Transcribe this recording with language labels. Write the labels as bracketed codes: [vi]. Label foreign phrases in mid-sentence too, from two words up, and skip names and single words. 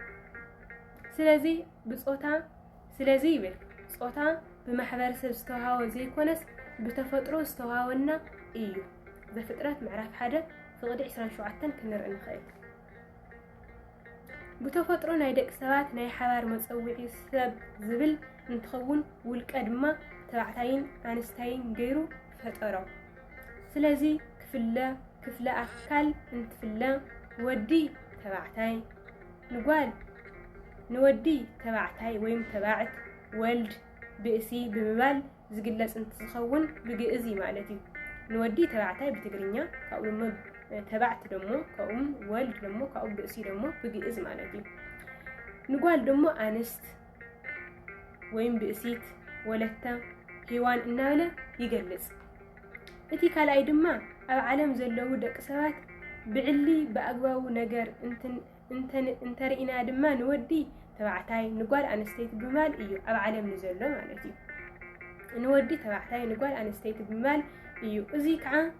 [ti] ስለዚህ ይብል ጾታ ብማሕበረሰብ ዝተዋሃቦ ዘይኮነስ ብተፈጥሮ ዝተዋሃበና እዩ ዘፍጥረት ምዕራፍ 1 ፍቅዲ 27 ክንርኢ ንኽእል ብተፈጥሮ ናይ ደቂ ሰባት ናይ ሓባር መጸውዒ ሰብ ዝብል እንትኸውን ውልቀ ድማ ተባዕታይን አንስታይን ገይሩ ፈጠሮ ስለዚህ ክፍለ አካል እንትፍለ ወዲ ተባዕታይ ንወዲ ተባዕታይ ወይም ተባዕት ወልድ ብእሲ ብምባል ዝግለጽ እንትኸውን ብግእዝ ማለት እዩ ንወዲ ተባዕታይ በትግርኛ ካብኡ ደሞ ተባዕት ደሞ ካብኡ ወልድ ደሞ ካብኡ ብእሲ ደሞ ብግእዝ ማለት እዩ ንጓል ደሞ አንስት ወይም ብእሲት ወለተ ሄዋን እናበለ ይገልጽ እቲ ካልኣይ ድማ ኣብ ዓለም ዘለዉ ደቂ ሰባት ብዕሊ በአግባቡ ነገር እንተርኢና ድማ ንወዲ ተባዕታይ ንጓል አንስተይቲ ብምባል እዩ ኣብ ዓለም ንዘሎ ማለት እዩ ንወዲ ተባዕታይ ንጓል አንስተይቲ ብምባል እዩ እዚ ከዓ